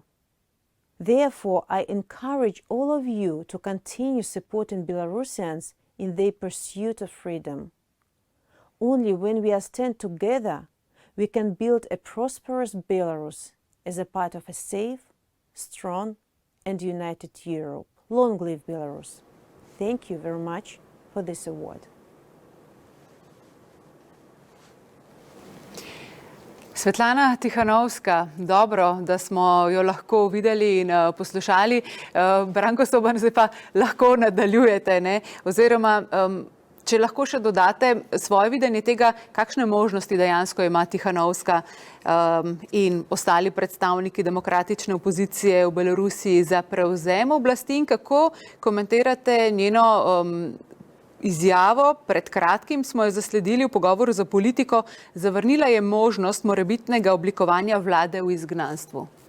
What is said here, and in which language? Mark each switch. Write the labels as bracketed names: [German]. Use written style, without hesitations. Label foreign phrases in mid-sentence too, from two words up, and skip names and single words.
[English] Therefore, I encourage all of you to continue supporting Belarusians in their pursuit of freedom. Only when we stand together, we can build a prosperous Belarus as a part of a safe, strong, and united Europe. Long live Belarus! Thank you very much for this award. [Slovenian] Svetlana Tihanovska, dobro, da smo jo lahko videli in poslušali. Branko Soban, zdaj pa lahko nadaljujete, ne? Oziroma, če lahko še dodate svoje videnje tega, kakšne možnosti dejansko ima Tihanovska in ostali predstavniki demokratične opozicije v Belorusiji za prevzem oblasti in kako komentirate njeno izjavo, pred kratkim smo jo zasledili v pogovoru za Politiko, zavrnila je možnost morebitnega oblikovanja vlade v izgnanstvu.